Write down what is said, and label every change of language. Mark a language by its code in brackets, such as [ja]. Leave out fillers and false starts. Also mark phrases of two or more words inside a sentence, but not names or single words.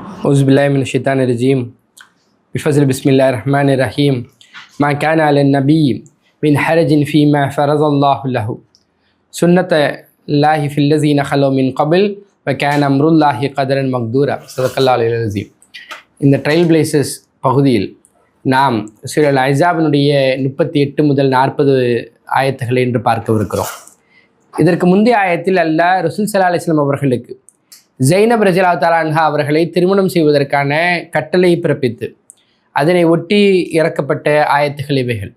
[ar] أعوذ بالله من الشيطان الرجيم بفضل بسم الله الرحمن الرحيم ما كان على النبي من حرج فيما فرض الله له سنة الله في الذين خلوا من قبل وكان أمر الله قدرا مقدورا صدق الله العلي العظيم. [ta] இந்த ட்ரைல் பிளேசஸ் பகுதியில் நாம் சூரா அஹ்ஸாபினுடைய 38 முதல் 40 ஆயத்துகளை என்று பார்க்கவிருக்கிறோம். இதற்கு முந்தைய ஆயத்தில் அல்லாஹ் ரசூல் [ar] صلى الله عليه وسلم [ta] அவர்களுக்கு ஜைனப் [ar] رضي الله تعالى عنها [ta] அவர்களை திருமணம் செய்வதற்கான கட்டளை பிறப்பித்து அதனை ஒட்டி இறக்கப்பட்ட ஆயத்துகள் இவைகள்.